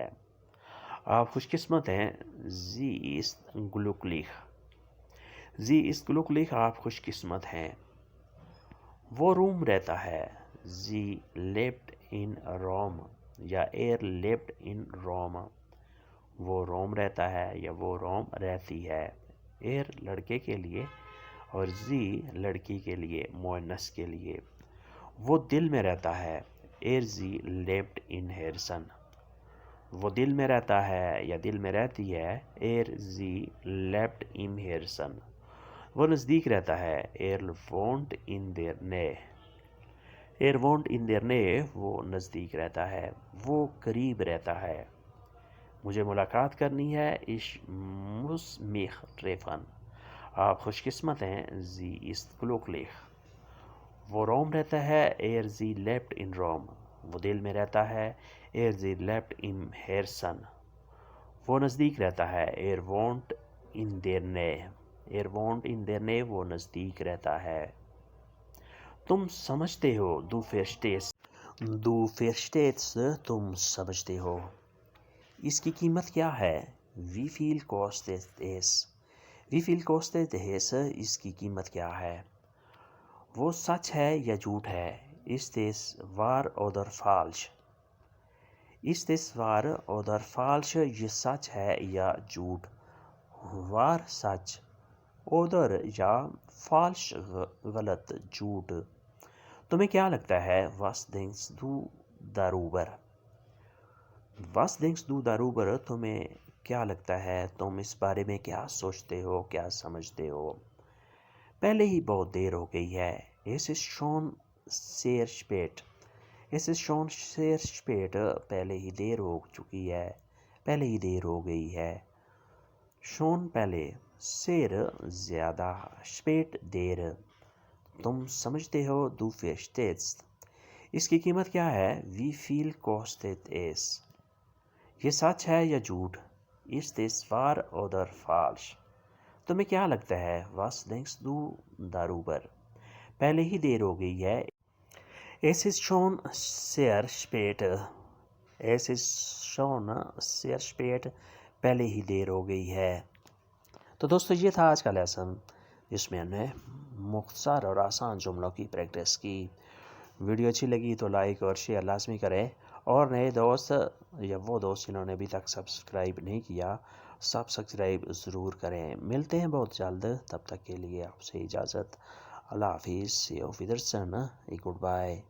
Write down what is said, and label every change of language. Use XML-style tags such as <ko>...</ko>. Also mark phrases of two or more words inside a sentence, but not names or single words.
<ur>آپ خوش قسمت ہیں</ur> <de>sie ist glücklich، sie ist glücklich،</de> <ur>آپ خوش قسمت ہیں۔ وہ روم رہتا ہے</ur> <de>sie lebt in Rom یا er lebt in Rome،</de> <ur>وہ روم رہتا ہے یا وہ روم رہتی ہے، er لڑکے کے لیے اور sie لڑکی کے لیے مؤنث کے لیے۔ وہ دل میں رہتا ہے</ur> <de>er sie lebt in Herzen،</de> <ur>وہ دل میں رہتا ہے یا دل میں رہتی ہے</ur> <de>er sie lebt im Herzen،</de> <ur>وہ نزدیک رہتا ہے</ur> <de>er wohnt in der Nähe، er wohnt in der Nähe،</de> <ur>وہ نزدیک رہتا ہے، وہ قریب رہتا ہے۔ مجھے ملاقات کرنی ہے</ur> <de>ich muss mich treffen،</de> <ur>آپ خوش قسمت ہیں</ur> <de>sie ist glücklich۔</de> <ur>وہ روم رہتا ہے</ur> <de>er sie lebt in Rom،</de> <ur>وہ دل میں رہتا ہے</ur> <de>er sie lebt im Herzen،</de> <ur>وہ نزدیک رہتا ہے</ur> <de>er wohnt in der Nähe، er wohnt in der Nähe،</de> <ur>وہ نزدیک رہتا ہے۔ تم سمجھتے ہو</ur> <de>du verstehst،</de> <ur>تم سمجھتے ہو۔ اس کی قیمت کیا ہے</ur> <de>wie viel kostet es، wie viel kostet es،</de> <ur>اس کی قیمت کیا ہے۔ وہ سچ ہے یا جھوٹ ہے</ur> <de>ist es wahr oder falsch، ist es wahr oder falsch،</de> <ur>یہ سچ ہے یا جھوٹ، wahr سچ oder یا falsch غلط جھوٹ۔ تمہیں کیا لگتا ہے</ur> <de>was denkst du darüber، was denkst du darüber،</de> <ur>تمہیں کیا لگتا ہے، تم اس بارے میں کیا سوچتے ہو، کیا سمجھتے ہو۔ پہلے ہی بہت دیر ہو گئی ہے</ur> <de>es ist schon sehr spät، es ist schon sehr spät،</de> <ur>پہلے ہی دیر ہو چکی ہے، پہلے ہی دیر ہو گئی ہے۔ schon پہلے، sehr زیادہ، spät دیر۔ تم سمجھتے ہو</ur> <de>du verstehst،</de> <ur>اس کی قیمت کیا ہے</ur> <de>wie viel kostet es،</de> <ur>یہ سچ ہے یا جھوٹ</ur> <de>ist es wahr oder falsch،</de> <ur>تمہیں کیا لگتا ہے</ur> <de>was denkst du darüber،</de> <ur>پہلے ہی دیر ہو گئی ہے</ur> <de>es ist schon sehr spät، es ist schon sehr spät،</de> <ur>پہلے ہی دیر ہو گئی ہے۔ تو دوستو یہ تھا آج کا لیسن جس میں ہم نے مختصر اور آسان جملوں کی پریکٹس کی۔ ویڈیو اچھی لگی تو لائک اور شیئر لازمی کریں، اور نئے دوست یا وہ دوست جنہوں نے ابھی تک سبسکرائب نہیں کیا سبسکرائب ضرور کریں۔ ملتے ہیں بہت جلد، تب تک کے لیے آپ سے اجازت، اللہ حافظ، سی</ur> <de>auf Wiedersehen،</de> <en>good bye.</en>